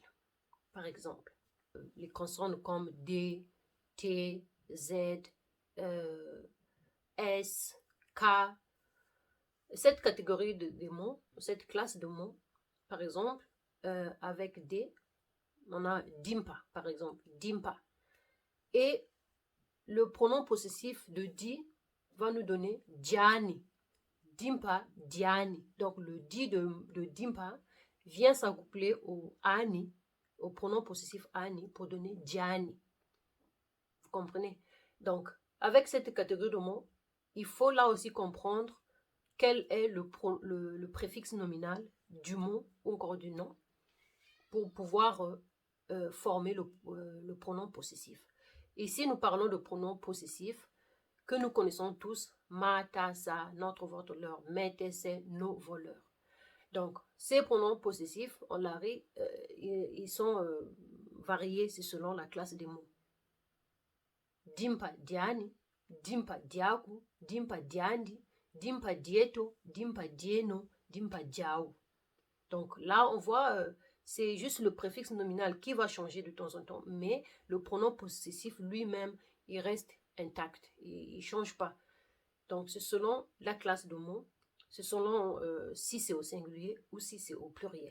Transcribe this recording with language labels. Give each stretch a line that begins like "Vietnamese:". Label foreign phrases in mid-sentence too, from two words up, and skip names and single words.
French: Par exemple, les consonnes comme D, T, Z, S, K. Cette catégorie de mots, cette classe de mots, par exemple, avec D, on a dimpa, par exemple, dimpa. Et le pronom possessif de di va nous donner
Kongo: diani, dimpa, diani.
French: Donc le di de dimpa vient s'accoupler au ani, au pronom possessif ani pour donner diani. Vous comprenez? Donc, avec cette catégorie de mots, il faut là aussi comprendre quel est le préfixe nominal du mot ou encore du nom pour pouvoir former le pronom possessif. Ici, nous parlons de pronom possessif que nous connaissons tous, ma, ta, sa, notre, votre, leur, mes, tes, ses, nos, vos, leurs. Donc, ces pronoms possessifs, ils sont variés selon la classe des mots.
Kongo: Dimpa diani, dimpa diaku, dimpa diandi, dimpa dieto, dimpa dieno, dimpa diao.
French: Donc là, on voit, c'est juste le préfixe nominal qui va changer de temps en temps, mais le pronom possessif lui-même, il reste intact, il ne change pas. Donc c'est selon la classe de mots, c'est selon si c'est au singulier ou si c'est au pluriel.